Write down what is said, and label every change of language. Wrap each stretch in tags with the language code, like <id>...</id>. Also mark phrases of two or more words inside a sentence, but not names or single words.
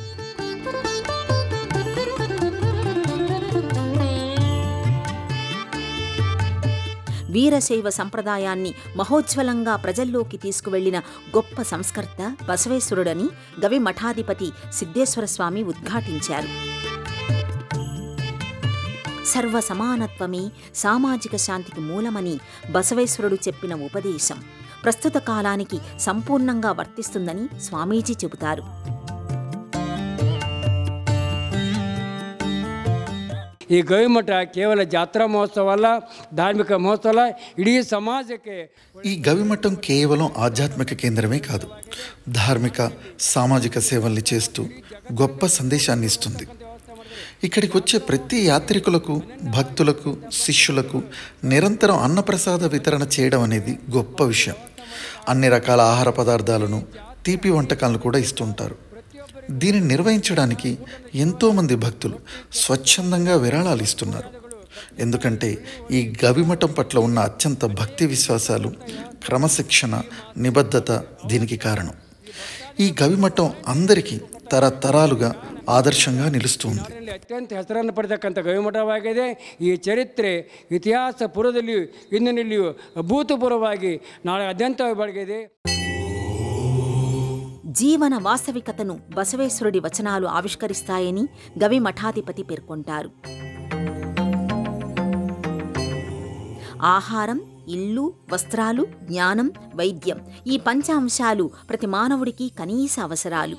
<te>వీరశైవ సంప్రదాయాన్ని మహోజ్వలంగా ప్రజల్లోకి తీసుకువెళ్లిన గొప్ప సంస్కర్త బసవేశ్వరుడని గవి మఠాధిపతి సిద్ధేశ్వర స్వామి ఉద్ఘాటించారు. సర్వ సమానత్వమే సామాజిక శాంతికి మూలమని బసవేశ్వరుడు చెప్పిన ఉపదేశం ప్రస్తుత కాలానికి సంపూర్ణంగా వర్తిస్తుందని స్వామీజీ చెబుతారు.</te> <kn>ಈ ಗವಿಮಠ ಕೇವಲ ಜಾತ್ರಾ ಮಹೋತ್ಸವಲ್ಲ, ಧಾರ್ಮಿಕ ಮಹೋತ್ಸವ. ಇಡೀ ಸಮಾಜಕ್ಕೆ</kn> <te>ఈ గవిమఠం కేవలం ఆధ్యాత్మిక కేంద్రమే కాదు, ధార్మిక సామాజిక సేవల్ని చేస్తూ గొప్ప సందేశాన్ని ఇస్తుంది. ఇక్కడికి వచ్చే ప్రతి యాత్రికులకు, భక్తులకు, శిష్యులకు నిరంతరం అన్నప్రసాద వితరణ చేయడం అనేది గొప్ప విషయం. అన్ని రకాల ఆహార పదార్థాలను, తీపి వంటకాలను కూడా ఇస్తుంటారు. దీనిని నిర్వహించడానికి ఎంతోమంది భక్తులు స్వచ్ఛందంగా విరాళాలు ఇస్తున్నారు. ఎందుకంటే ఈ గవిమఠం పట్ల ఉన్న అత్యంత భక్తి విశ్వాసాలు, క్రమశిక్షణ, నిబద్ధత దీనికి కారణం. ఈ గవిమఠం అందరికీ తరతరాలుగా ఆదర్శంగా నిలుస్తుంది.</te> <kn>ಅತ್ಯಂತ ಹೆಸರನ್ನು ಪಡೆದಕ್ಕಂಥ ಗವಿಮಠವಾಗಿದೆ. ಈ ಚರಿತ್ರೆ ಇತಿಹಾಸ ಪುರದಲ್ಲಿಯೂ ಇಂದಿನಲ್ಲಿಯೂ ಅಭೂತಪೂರ್ವವಾಗಿ ನಾಳೆ ಅತ್ಯಂತವಾಗಿ ಬೆಳಗಿದೆ.</kn> <te>జీవన వాస్తవికతను బసవేశ్వరుడి వచనాలు ఆవిష్కరిస్తాయని గవి మఠాధిపతి పేర్కొంటారు. ఆహారం, ఇల్లు, వస్త్రాలు, జ్ఞానం, వైద్యం ఈ పంచ అంశాలు ప్రతి మానవుడికి కనీస అవసరాలు.</te>